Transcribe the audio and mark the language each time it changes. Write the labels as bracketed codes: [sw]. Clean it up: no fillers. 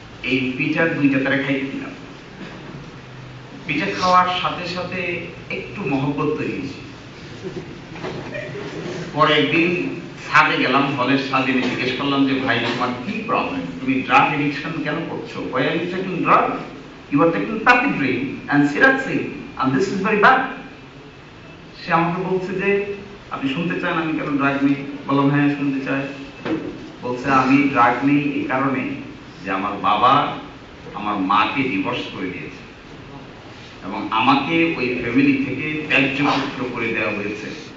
[bn] এই পিঠার দুইটা তারা খাইতে দিলাম। পিঠা খাওয়ার সাথে সাথে একটু মহব্বত তৈরি হয়েছে। পরে একদিন ছাদে গেলাম, হলের ছাদে জিজ্ঞেস করলাম যে ভাই তোমার কি প্রবলেম? তুমি ড্রাগ এডিকশন কেন করছো? [en] Why are you taking drug? You are taking Papidrin and Siroxane and this is very bad. [bn] সে আমাকে বলছে যে আপনি শুনতে চান আমি কেন ড্রাগ নিই? বললাম হ্যাঁ শুনতে চাই। বলছে আমি ড্রাগ নিই এই কারণে যে আমার বাবা আমার মাকে ডিভোর্স করে দিয়েছে এবং আমাকে ওই ফ্যামিলি থেকে ত্যায্য পুত্র করে দেওয়া হয়েছে।